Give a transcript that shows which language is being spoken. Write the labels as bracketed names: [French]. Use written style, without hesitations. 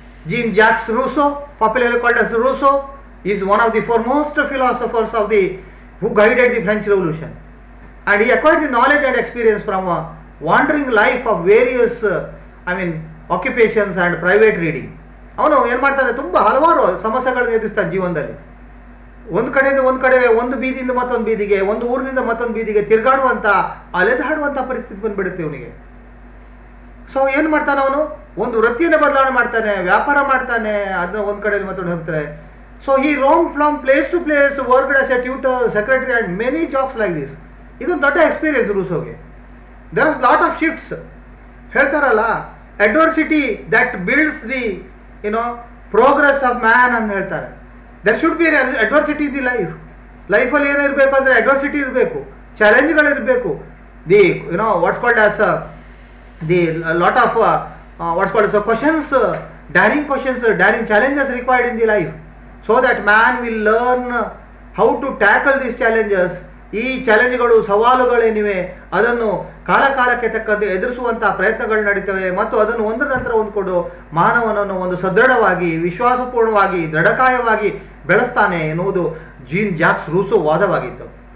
[English] Jean Jacques Rousseau, popularly called as Rousseau, is one of the foremost philosophers who guided the French Revolution, and he acquired the knowledge and experience from a wandering life of various occupations and private reading. [Kannada] ಅವನು ಏನು ಮಾಡ್ತಾನೆ, ತುಂಬ ಹಲವಾರು ಸಮಸ್ಯೆಗಳನ್ನು ಎದುರಿಸ್ತಾನೆ ಜೀವನದಲ್ಲಿ. ಒಂದು ಕಡೆಯಿಂದ ಒಂದು ಬೀದಿಯಿಂದ ಮತ್ತೊಂದು ಬೀದಿಗೆ, ಒಂದು ಊರಿನಿಂದ ಮತ್ತೊಂದು ಬೀದಿಗೆ ತಿರುಗಾಡುವಂಥ ಅಲೆದಾಡುವಂಥ ಪರಿಸ್ಥಿತಿ ಬಂದುಬಿಡುತ್ತೆ ಅವನಿಗೆ. ಸೊ ಏನು ಮಾಡ್ತಾನೆ ಅವನು, ಒಂದು ವೃತ್ತಿಯನ್ನು ಬದಲಾವಣೆ ಮಾಡ್ತಾನೆ, ವ್ಯಾಪಾರ ಮಾಡ್ತಾನೆ, ಅದನ್ನ ಒಂದು ಕಡೆಯಲ್ಲಿ ಮತ್ತೊಂದು ಹೋಗ್ತಾರೆ. [English] So ಈ roam from place to place, worked as a tutor, secretary and many jobs like this. [Kannada] ಇದೊಂದು ದೊಡ್ಡ experience ರೂಸೋಗೆ. [English] There is lot of shifts. [Kannada] ಹೇಳ್ತಾರಲ್ಲ, [English] adversity that builds the progress of man [Kannada] ಅಂತ ಹೇಳ್ತಾರೆ. [English] there should be adversity in the ಲೈಫಲ್ಲಿ [Kannada] ಏನಿರಬೇಕು ಅಂದರೆ adversity ಇರಬೇಕು, ಚಾಲೆಂಜ್ಗಳಿರಬೇಕು. [English] The what's called as the lot of what's called as questions, daring challenges required in the life, so that man will learn how to tackle these challenges. [Kannada] ಈ ಚಾಲೆಂಜ್ಗಳು, ಸವಾಲುಗಳೇನಿವೆ ಅದನ್ನು ಕಾಲಕ್ಕೆ ತಕ್ಕಂತೆ ಎದುರಿಸುವಂಥ ಪ್ರಯತ್ನಗಳು ನಡೀತವೆ ಮತ್ತು ಅದನ್ನು ಒಂದರ ನಂತರ ಒಂದು ಮಾನವನನ್ನು ಒಂದು ಸದೃಢವಾಗಿ, ವಿಶ್ವಾಸಪೂರ್ಣವಾಗಿ, ದೃಢಕಾಯವಾಗಿ ಬೆಳೆಸ್ತಾನೆ ಎನ್ನುವುದು ಜೀನ್ ಜಾಕ್ಸ್ ರೂಸೋ ವಾದವಾಗಿತ್ತು.